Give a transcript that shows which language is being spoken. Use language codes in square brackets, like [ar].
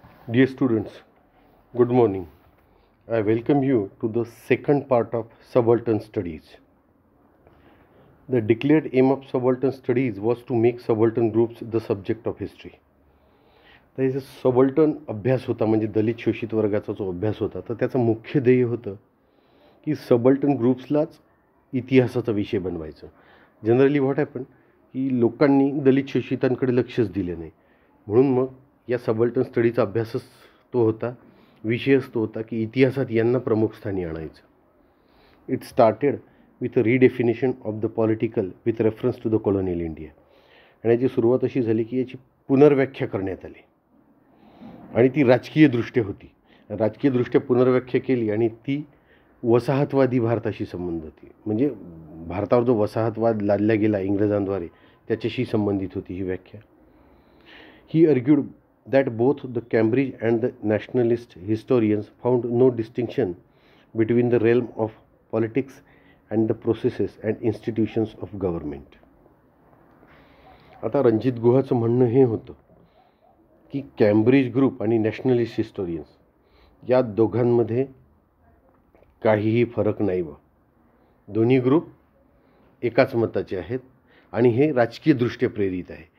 [en] Dear students, good morning. I welcome you to the second part of subaltern studies. The declared aim of subaltern studies was to make subaltern groups the subject of history. [mr] तर हे subaltern अभ्यास होता म्हणजे दलित शोषित वर्गाचा जो अभ्यास होता तर त्याचं मुख्य ध्येय होतं की सबाल्टर्न ग्रुप्सलाच इतिहासाचा विषय बनवायचं. [en] generally what happen [mr] की लोकांनी दलित शोषितांकडे लक्षच दिले नाही, म्हणून मग या सबाल्टर्न स्टडीचा अभ्यासच तो होता, विषयच तो होता की इतिहासात यांना प्रमुख स्थानी आणायचं. [en] It started with a redefinition of the political with reference to the colonial India. [mr] आणि याची सुरुवात अशी झाली की याची पुनर्व्याख्या करण्यात आली आणि ती राजकीयदृष्ट्या होती. राजकीयदृष्ट्या पुनर्व्याख्या केली आणि ती वसाहतवादी भारताशी संबंध होती. म्हणजे भारतावर जो वसाहतवाद लादला गेला इंग्रजांद्वारे त्याच्याशी संबंधित होती ही व्याख्या. [en] He argued that both the Cambridge and the nationalist historians found no distinction between the realm of politics and the processes and institutions of government. [mr] आता रणजित गुहाचं म्हणणं हे होतं की कॅम्ब्रिज ग्रुप आणि नॅशनलिस्ट हिस्टोरियन्स या दोघांमध्ये काहीही फरक नाही बा. दोन्ही ग्रुप एकाच मताचे आहेत आणि हे राजकीयदृष्ट्या प्रेरित आहे.